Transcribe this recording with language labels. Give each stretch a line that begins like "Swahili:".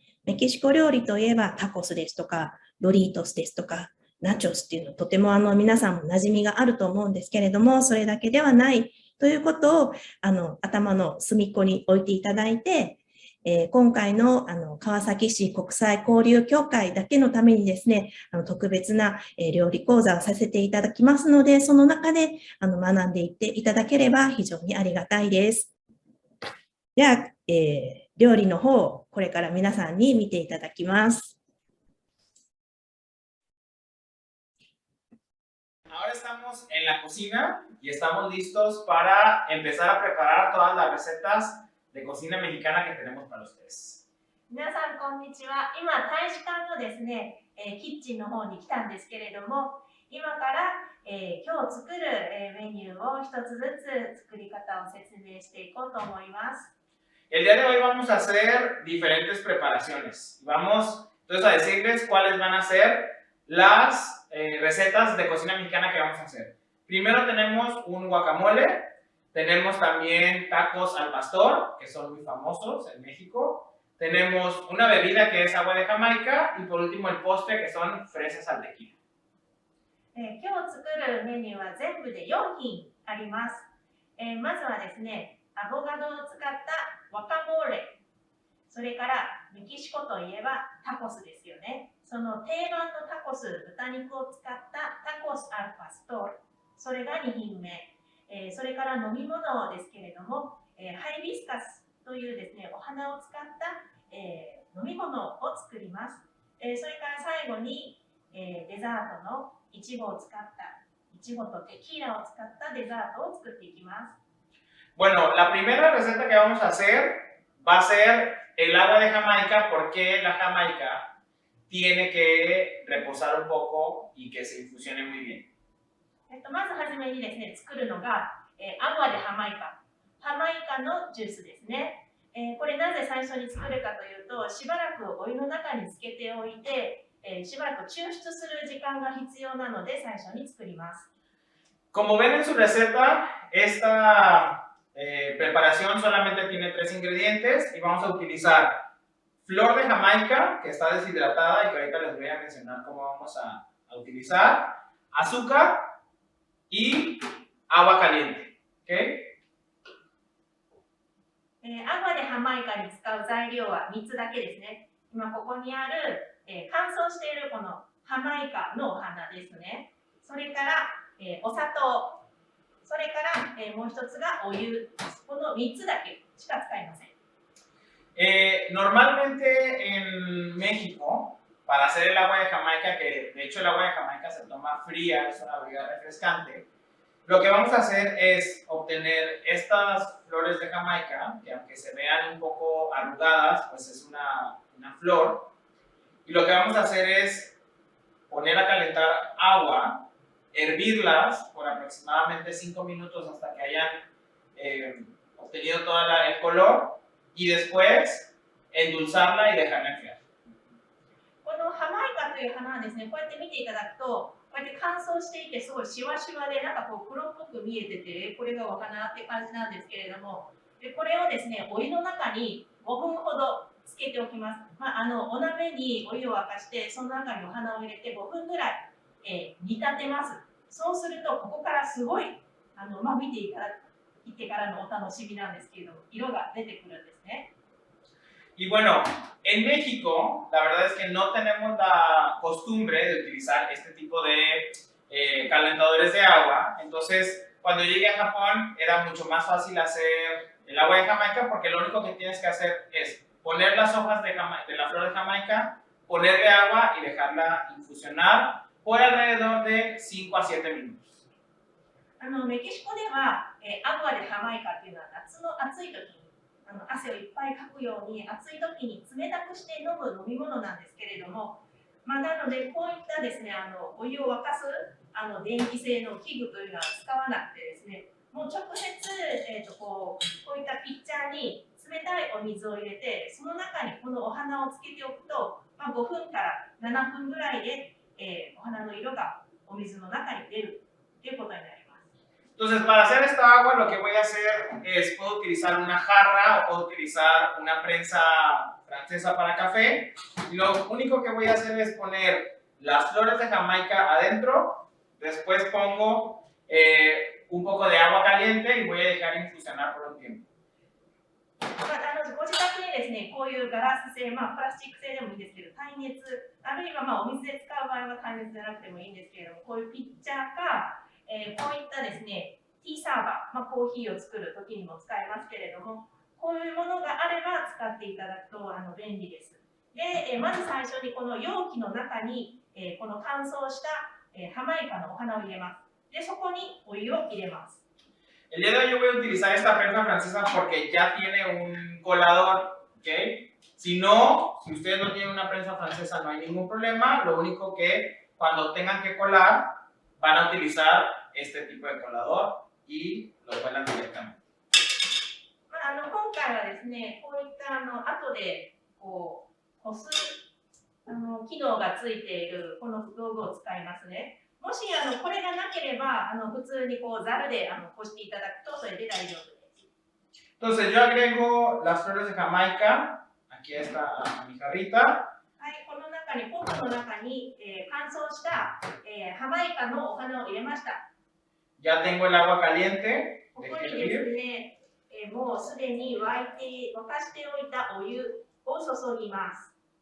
Japanese: メキシコ料理といえばタコスですとか、ドリートスですとか、ナチョスっていうのとても皆さんも馴染みがあると思うんですけれども、それだけではないということを頭の隅っこに置いていただいて、今回の川崎市国際交流協会だけのためにですね、特別な料理講座をさせていただきますので、その中で学んでいっていただければ非常にありがたいです。では、料理の方、これから皆さんに見ていただきます。
Spanish: Ahora estamos en la cocina y estamos listos para empezar a preparar todas las recetas de cocina mexicana que tenemos para ustedes.
Japanese: 皆さんこんにちは。今大使館のですね、キッチンの方に来たんですけれども、今から、今日作る、メニューを一つずつ作り方を説明していこうと思います。
Spanish: El día de hoy vamos a hacer diferentes preparaciones. Vamos entonces a decirles cuáles van a ser las recetas de cocina mexicana que vamos a hacer. Primero tenemos un guacamole, Tenemos también tacos al pastor, que son muy famosos en México. Tenemos una bebida que es agua de Jamaica y por último el postre que son fresas al tequila.
Japanese: 今日作るメニューは全部で4品あります。まずはですね、アボカドを使ったワカモーレ、それからメキシコといえばタコスですよね。その定番のタコス、豚肉を使ったタコスアルパストール、それが2品目。それから飲み物ですけれども、ハイビスカスというですね、お花を使った、飲み物を作ります。それから最後に、デザートのいちごを使った、いちごとテキーラを使ったデザートを作っていきます。
Spanish: Bueno, la primera receta que vamos a hacer va a ser el agua de Jamaica, porque la Jamaica tiene que reposar un poco y que se infusione muy bien.
Japanese: まずはじめにですね、作るのが、アグアでハマイカ。ハマイカのジュースですね。これなぜ最初に作るかというと、しばらくお湯の中につけておいて、しばらく抽出する時間が必要なので最初に作ります。
Spanish: Como ven en su receta, esta preparación solamente tiene 3 ingredientes y vamos a utilizar flor de Jamaica, que está deshidratada y que ahorita les voy a mencionar cómo vamos a utilizar, azúcar y agua caliente. ¿Okay?
Japanese: アグアでハマイカに使う材料は3つだけですね。今ここにある、乾燥しているこのハマイカのお花ですね。それから、お砂糖、それから、もう一つがお湯。この3つだけしか使いません。
Spanish: Normalmente en México, para hacer el agua de Jamaica, que de hecho el agua de Jamaica se toma fría, es una bebida refrescante, lo que vamos a hacer es obtener estas flores de Jamaica, que aunque se vean un poco arrugadas, pues es una flor, y lo que vamos a hacer es poner a calentar agua, hervirlas por aproximadamente 5 minutos hasta que hayan obtenido todo el color, y después endulzarla y dejarla enfriar.
Japanese: このハマイカという花はですね、こうやって見ていただくと、こうやって乾燥していてすごいシワシワでなんかこう黒っぽく見えてて、これがお花って感じなんですけれども、これをですね、お湯の中に5分ほどつけておきます。お鍋にお湯を沸かして、その中にお花を入れて5分ぐらい、煮立てます。そうすると、ここからすごい見ていただいてからのお楽しみなんですけれども、色が出てくるんですね。
Spanish: Y bueno, en México, la verdad es que no tenemos la costumbre de utilizar este tipo de calentadores de agua. Entonces, cuando llegué a Japón, era mucho más fácil hacer el agua de Jamaica, porque lo único que tienes que hacer es poner las hojas de la flor de Jamaica, ponerle agua y dejarla infusionar por alrededor de 5 a 7 minutos.
Japanese: メキシコでは、アグアでハマイカっていうのは夏の暑い時に汗をいっぱいかくように暑い時に冷たくして飲む飲み物なんですけれども、なのでこういったですね、お湯を沸かす電気製の器具というのは使わなくてですね、もう直接、こういったピッチャーに冷たいお水を入れて、その中にこのお花をつけておくと、5分から7分ぐらいで、お花の色がお水の中に出るということになります。
Spanish: Entonces, para hacer esta agua, lo que voy a hacer es, puedo utilizar una jarra o puedo utilizar una prensa francesa para café. Y lo único que voy a hacer es poner las flores de Jamaica adentro, después pongo un poco de agua caliente y voy a dejar infusionar por un tiempo.
Japanese: ご自宅でですね、こういうガラス製、プラスチック製でもいいんですけど、耐熱、あるいはお水で使う場合は耐熱じゃなくてもいいんですけれども、こういうピッチャーか、こういったですね、ティーサーバー、コーヒーを作るときにも使えますけれども、こういうものがあれば使っていただくと便利です。で、まず最初にこの容器の中に、この乾燥した、ハマイカのお花を入れます。で、そこにお湯を入れます。
Spanish: El día de hoy yo voy a utilizar esta prensa francesa porque ya tiene un colador, ¿ok? Si ustedes no tienen una prensa francesa, no hay ningún problema. Lo único que cuando tengan que colar, van a utilizar este tipo de colador y lo cuelan directamente.
Japanese: 今回はですね、こういった後でこう干す機能がついているこの道具を使いますね。ももしこれがなければ普通にこうざるでこしていただくとそれで大丈夫です。
Spanish: Entonces yo agrego las flores de Jamaica. Aquí está mi jarrita.
Japanese: はい、この中にポットの中に、乾燥した、ハマイカのお花を入れました。
Spanish: Ya tengo el agua caliente.
Japanese: ここにですね、もうすでに沸かしておいたお湯を注ぎます。